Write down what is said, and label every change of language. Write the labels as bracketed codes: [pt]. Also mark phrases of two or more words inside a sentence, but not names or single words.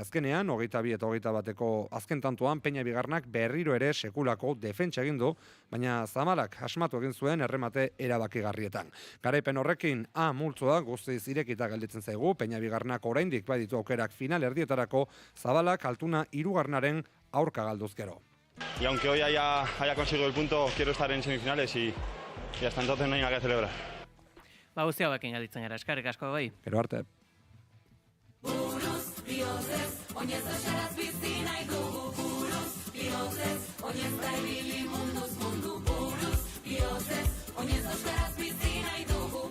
[eu] Azkenean 22 eta 21eko azken tantoan Peña bigarrenak berriro ere sekulako defentsa egin du, baina Zabalak asmatu egin zuen erremate erabakigarrietan. Garaipen horrekin A multzoa guztiz irekita gelditzen zaigu, Peña bigarrenak oraindik baditu aukerak final erdietarako, Zabalak altuna 3. aurka galduzkero. [es] Y aunque hoy haya conseguido el punto, quiero estar en semifinales y hasta entonces no hay nada que celebrar. [eu] Guzti hauekin gelditzen gara, eskerrik asko gai. Gero arte. Buruz, bihozez, oinez esaraz bizi nahi dugu. Buruz, bihozez, oinez da ibili munduz mundu. Buruz, bihozez, oinez euskaraz bizi nahi dugu.